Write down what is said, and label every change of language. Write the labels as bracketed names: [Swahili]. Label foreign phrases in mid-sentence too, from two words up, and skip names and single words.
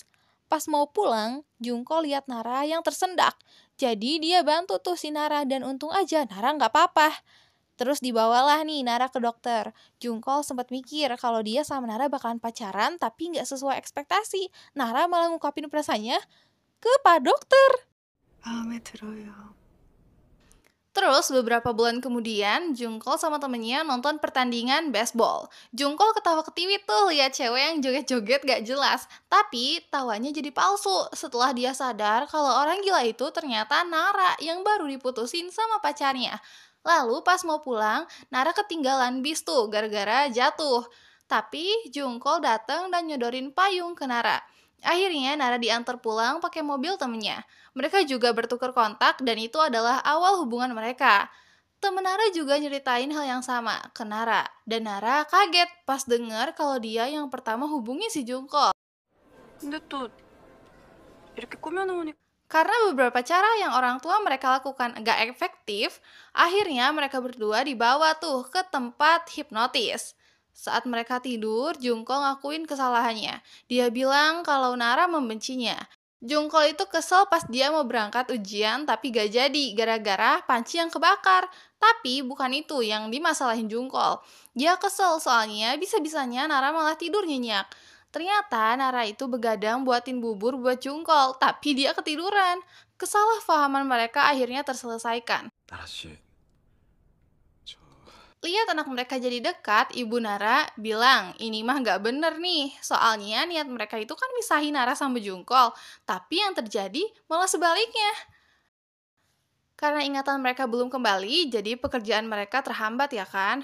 [Indonesian] Pas mau pulang, Jungkook lihat Nara yang tersendak. Jadi dia bantu tuh si Nara dan untung aja Nara nggak apa-apa. Terus dibawalah nih Nara ke dokter. Jungkook sempat mikir kalau dia sama Nara bakalan pacaran tapi nggak sesuai ekspektasi. Nara malah ngungkapin perasaannya ke Pak Dokter. [Korean] 마음에 들어요. [Indonesian] Terus beberapa bulan kemudian, Jungkook sama temennya nonton pertandingan baseball. Jungkook ketawa-ketiwi tuh lihat cewek yang joget-joget gak jelas. Tapi tawanya jadi palsu setelah dia sadar kalau orang gila itu ternyata Nara yang baru diputusin sama pacarnya. Lalu pas mau pulang, Nara ketinggalan bis tuh gara-gara jatuh. Tapi Jungkook datang dan nyodorin payung ke Nara. Akhirnya Nara diantar pulang pakai mobil temennya. Mereka juga bertukar kontak dan itu adalah awal hubungan mereka. Temen Nara juga nyeritain hal yang sama ke Nara. Dan Nara kaget pas denger kalau dia yang pertama hubungi si Jungkook. [Korean] 근데 또 이렇게 꾸며놓으니까 [Indonesian] Karena beberapa cara yang orang tua mereka lakukan agak efektif, akhirnya mereka berdua dibawa tuh ke tempat hipnotis. Saat mereka tidur, Jungkook ngakuin kesalahannya. Dia bilang kalau Nara membencinya. Jungkook itu kesel pas dia mau berangkat ujian tapi gak jadi gara-gara panci yang kebakar. Tapi bukan itu yang dimasalahin Jungkook. Dia kesel soalnya bisa-bisanya Nara malah tidur nyenyak. Ternyata Nara itu begadang buatin bubur buat Jungkook, tapi dia ketiduran. Kesalahpahaman mereka akhirnya terselesaikan. [Korean] 나라 씨, [Indonesian] Lihat anak mereka jadi dekat, ibu Nara bilang, ini mah gak bener nih. Soalnya niat mereka itu kan misahin Nara sama Jungkook, tapi yang terjadi malah sebaliknya. Karena ingatan mereka belum kembali, jadi pekerjaan mereka terhambat ya kan.